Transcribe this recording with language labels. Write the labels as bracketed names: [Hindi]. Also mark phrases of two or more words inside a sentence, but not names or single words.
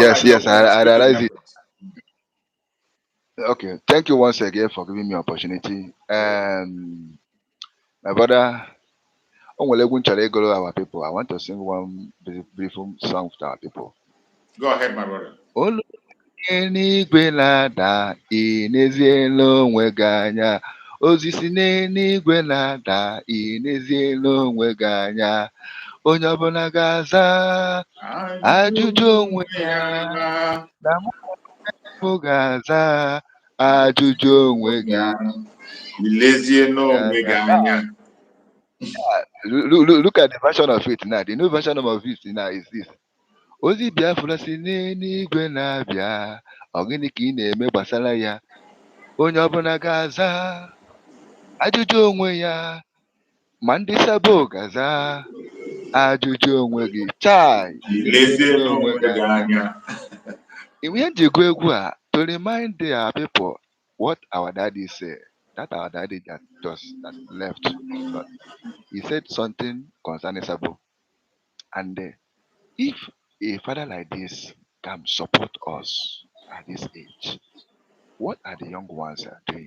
[English] Yes, yes, I realize it. Reference. Okay, thank you once again for giving me opportunity. My brother, our people. I want to sing one brief song to our people. Go ahead, my brother. [Igbo] Eluigwe na-ada ị n'eziela onwe gị anya, ozi si n'eluigwe na-ada ị n'eziela onwe gị anya, onye ọbụla ga-aza ajụjụ onwe ya na mụ ga-aza ajụjụ onwe gị. [English] Look at the version of it now. The new version of it now is this. [Igbo] Ozi Biafra si n'eluigwe na-abịa, ọ gịnị ka ị na-eme gbasara ya? Onye ọbụla ga-aza ajụjụ onwe ya, ma ndị sabo ga-aza ajụjụ onwe gị. Chai, lezie onwe gị anya. Ihe ji gụọ egwu a [English] to remind our people what our daddy said. That our daddy that left us. He said something concerning Sabo. And if a father like this can support us at this age, what are the young ones doing?